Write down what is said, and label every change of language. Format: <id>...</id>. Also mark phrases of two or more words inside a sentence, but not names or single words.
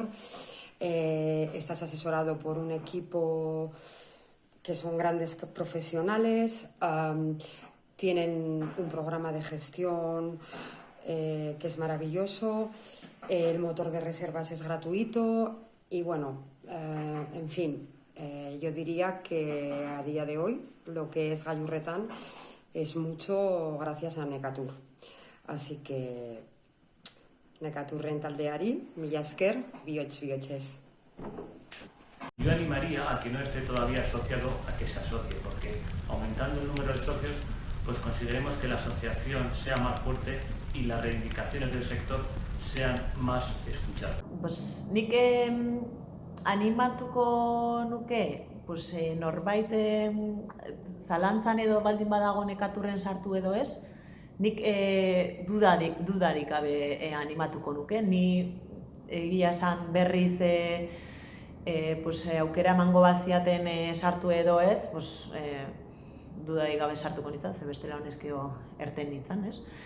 <es>Estás asesorado por un equipo que son grandes profesionales, tienen un programa de gestión que es maravilloso, el motor de reservas es gratuito y bueno, en fin, yo diría que a día de hoy lo que es Gallurretan es mucho gracias a Necatur. Así que</es> <eu>Necaturren taldeari, mila esker, bihotz-bihotzez.</eu> <es>Yo animaría a quien no esté todavía asociado a que se asocie, porque aumentando el número de socios, consideremos que la asociación sea más fuerte y las reivindicaciones del sector sean más escuchadas.</es> <eu>Nik animatuko nuke, norbait zalantzan edo baldin badago Nekaturren sartu edo ez, nik dudarik gabe animatuko nuke. Ni egia esan berriz aukera emango baziaten sartu edo ez, dudarik gabe sartuko nintzen, ze bestela honezkio erten nintzen, ez?</eu>